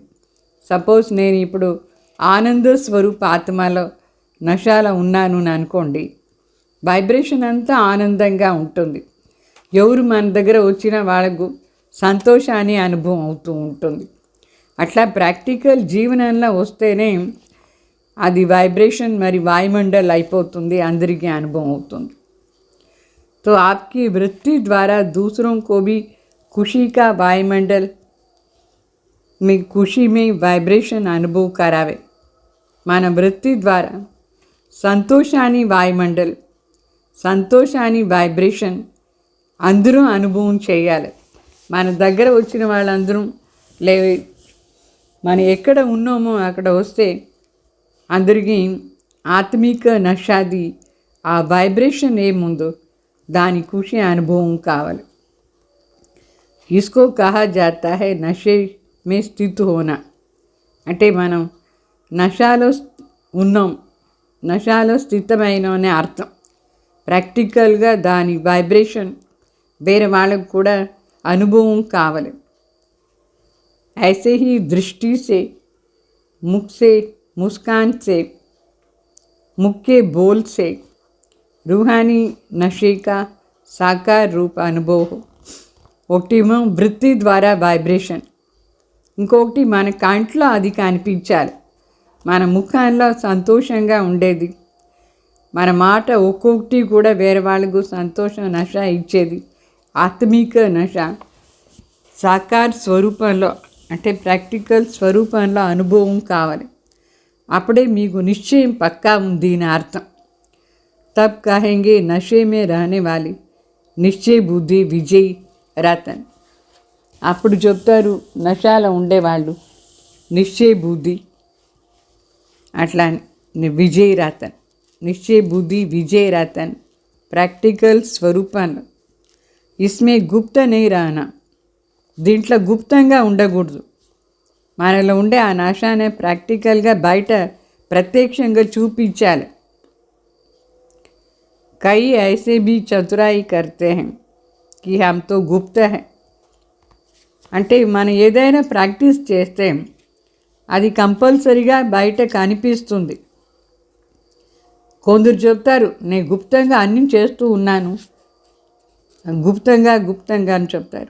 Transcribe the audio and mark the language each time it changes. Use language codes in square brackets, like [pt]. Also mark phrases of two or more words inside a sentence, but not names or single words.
[te] సపోజ్ నేను ఇప్పుడు ఆనంద స్వరూప ఆత్మలో నశాలో ఉన్నాను అని అనుకోండి, వైబ్రేషన్ అంతా ఆనందంగా ఉంటుంది. ఎవరు మన దగ్గర వచ్చినా వాళ్ళకు సంతోషాన్ని అనుభవం అవుతూ ఉంటుంది. అట్లా ప్రాక్టికల్ జీవనంలో వస్తేనే అది వైబ్రేషన్ మరి వాయుమండల్ అయిపోతుంది, అందరికీ అనుభవం అవుతుంది. [hi] तो आपकी वृत्ति द्वारा दूसरों को भी खुशी का वायुमंडल में खुशी में वाइब्रेशन अनुभव करावे. [te] మన వృత్తి ద్వారా సంతోషాన్ని వాయుమండల్, సంతోషాన్ని వైబ్రేషన్ అందరూ అనుభవం చేయాలి. మన దగ్గర వచ్చిన వాళ్ళందరూ మనం ఎక్కడ ఉన్నామో అక్కడ వస్తే అందరికీ ఆత్మిక నషాది ఆ వైబ్రేషన్ ఏముందో దాని ఖుషి అనుభవం కావాలి. [hi] इसको कहा जाता है नशे में स्थित होना. [te] అంటే మనం నషాలో ఉన్నాం, నషాలో స్థితమైన అనే అర్థం. ప్రాక్టికల్గా దాని వైబ్రేషన్ వేరే వాళ్ళకు కూడా అనుభవం కావాలి. [hi] ऐसे ही दृष्टि से, मुख से, मुस्कान से, मुख के बोल से रूहानी नशे का साकार रूप अनुभव हो. [te] ఒకటేమో వృత్తి ద్వారా వైబ్రేషన్, ఇంకొకటి మన కంట్లో అది కనిపించాలి, మన ముఖంలో సంతోషంగా ఉండేది, మన మాట ఒక్కొక్కటి కూడా వేరే వాళ్ళకు సంతోషం నష ఇచ్చేది ఆత్మిక నష. సాకార స్వరూపంలో అంటే ప్రాక్టికల్ స్వరూపంలో అనుభవం కావాలి. అప్పుడే మీకు నిశ్చయం పక్కా ఉంది అని అర్థం. [hi] तब कहेंगे नशे में रहने वाली निश्चय बुद्धि विजयी रतन. [te] అప్పుడు చెప్తారు నశాలో ఉండేవాళ్ళు నిశ్చయ బుద్ధి, అట్లా విజయ్ రతన్, నిశ్చయ బుద్ధి విజయ్ రతన్ ప్రాక్టికల్ స్వరూపాలు. [hi] इसमें गुप्त न रहना, [te] దీంట్లో గుప్తంగా ఉండకూడదు. మనలో ఉండే ఆ నశాన్ని ప్రాక్టికల్గా బయట ప్రత్యక్షంగా చూపించాలి. [hi] कई ऐसे भी चतुराई करते हैं कि हम तो गुप्त हैं [te] అంటే మనం ఏదైనా ప్రాక్టీస్ చేస్తే అది కంపల్సరీగా బయట కనిపిస్తుంది. కొందరు చెప్తారు నేను గుప్తంగా అన్నీ చేస్తూ ఉన్నాను, గుప్తంగా అని చెప్తారు.